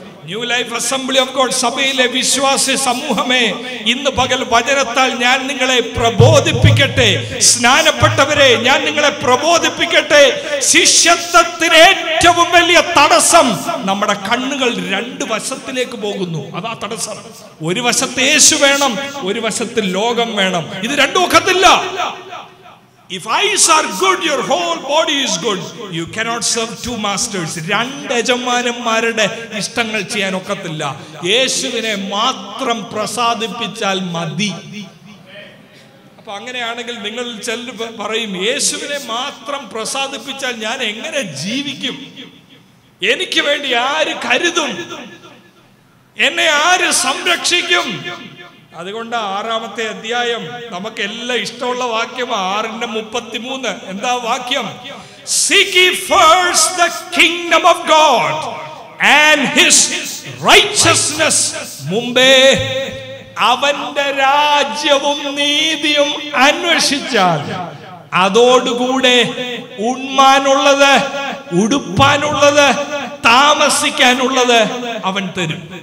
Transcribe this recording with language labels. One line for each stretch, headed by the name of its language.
Malayalam: New life assembly of God സഭയിലെ വിശ്വാസി സമൂഹമേ, ഇന്ന് പകൽ വചനത്താൽ ഞാൻ നിങ്ങളെ പ്രബോധിപ്പിക്കട്ടെ. സ്നാനപ്പെട്ടവരെ, ഞാൻ നിങ്ങളെ പ്രബോധിപ്പിക്കട്ടെ. ശിഷ്യത്വത്തിന് ഏറ്റവും വലിയ തടസ്സം നമ്മുടെ കണ്ണുകൾ 2 വശത്തിലേക്ക് പോകുന്നു. അതാ തടസ്സം. ഒരു വശത്ത് യേശു വേണം, ഒരു വശത്ത് ലോകം വേണം. ഇത് രണ്ടും ഒക്കത്തില്ല.
English: If eyes are good, your whole body is good. You cannot serve 2 masters.
Malayalam: 2 യജമാനന്മാരുടെ ഇഷ്ടങ്ങൾ ചെയ്യാൻ ഒക്കത്തില്ല. യേശുവിനെ മാത്രം പ്രസാദിപ്പിച്ചാൽ മതി. അപ്പൊ അങ്ങനെയാണെങ്കിൽ നിങ്ങൾ പറയും, യേശുവിനെ മാത്രം പ്രസാദിപ്പിച്ചാൽ ഞാൻ എങ്ങനെ ജീവിക്കും? എനിക്ക് വേണ്ടി ആര് കരുതും? എന്നെ ആര് സംരക്ഷിക്കും? അതുകൊണ്ട് 6-ാമത്തെ അധ്യായം നമുക്ക് എല്ലാം ഇഷ്ടമുള്ള വാക്യം 6:33. എന്താ വാക്യം?
English: Seek ye first the kingdom of God and his righteousness.
Malayalam: മുമ്പേ അവന്റെ രാജ്യവും നീതിയും അന്വേഷിച്ചാൽ അതോടുകൂടെ ഉണ്മാനുള്ളത്, ഉടുപ്പാനുള്ളത്, താമസിക്കാനുള്ളത് അവൻ തരും.